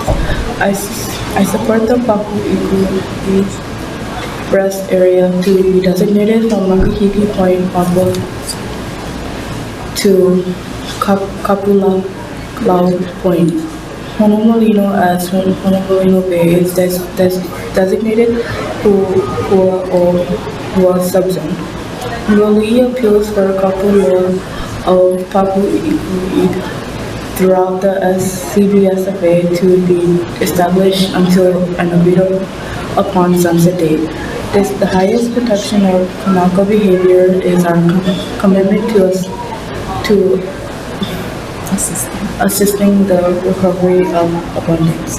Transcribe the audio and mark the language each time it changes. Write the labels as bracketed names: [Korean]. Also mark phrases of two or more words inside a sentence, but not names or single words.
[English] I support the Pakuʻikuʻi Rest Area to be designated from Paʻakai Point to Kapuʻuhonua Point. Honomalino as Honomalino Bay is designated Puʻuhonua subzone. Miloli appeals for Kapuʻuhonua of Pākuʻikuʻi throughout the CBSFA to be established until an agreed upon sunset date. The highest protection of Kanaka behavior is our commitment to assisting the recovery of abundance.